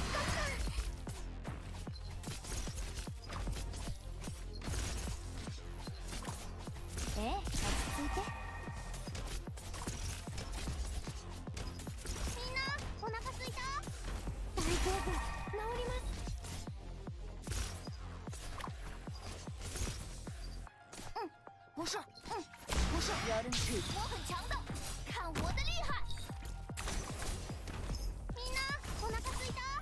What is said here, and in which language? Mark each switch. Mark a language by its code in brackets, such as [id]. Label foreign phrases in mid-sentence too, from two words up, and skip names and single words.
[ja] 落ち着いて。みんなお腹すいた？大丈夫、治ります。 [zh] 不是，不是， [ja] やるの。 [zh] 我很强的，看我的厉害！ [ja] みんなお腹すいた？